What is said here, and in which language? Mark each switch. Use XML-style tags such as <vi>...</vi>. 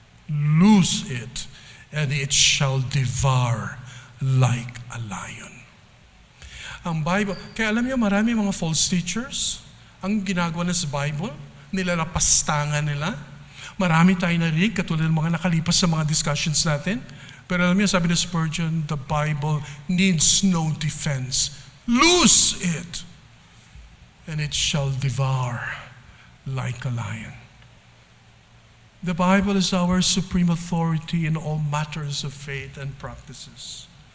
<en>Loose it, and it shall devour like a lion.</en> <tl>Ang Bible, kaya alam niyo marami mga false teachers, ang ginagawa na sa Bible, nilalapastangan nila. Marami tayo narinig, katulad ng mga nakalipas sa mga discussions natin. Pero alam niyo, sabi ni</tl> <en>Spurgeon, the Bible needs no defense. Loose it, and it shall devour like a lion. The Bible is our supreme authority in all matters of faith and practices.</en>